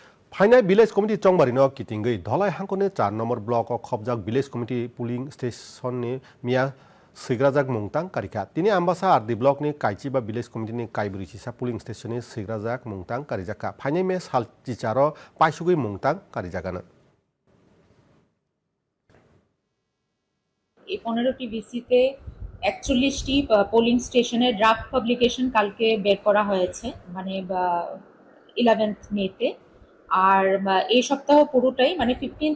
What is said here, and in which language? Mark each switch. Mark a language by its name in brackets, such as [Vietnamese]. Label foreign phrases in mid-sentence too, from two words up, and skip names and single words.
[English] final village committee [Kok Borok] चंबारिनो कितिंगै धलाई हांखने 4 नम्बर ब्लक खबजाक विलेज कमिटी [English] polling station [Kok Borok] नि मिया सैग्राजाक मुंगतां कारिका तिनी आम्बासा आरदी ब्लक नि काइचिबा [English] village committee [Kok Borok] नि काइब्रिसिसा [English] polling station [Kok Borok] नि सैग्राजाक मुंगतां कारिजाका फाइनाल मे साल चिचारो पाइसुगै मुंगतां कारिजागानो [Bangla] এই 15টি ভিসিতে 41টি পোলিং স্টেশনের [English] draft publication [Bangla] কালকে বের করা হয়েছে মানে 11th মেতে আর এই সপ্তাহ পুরোটাই মানে 15th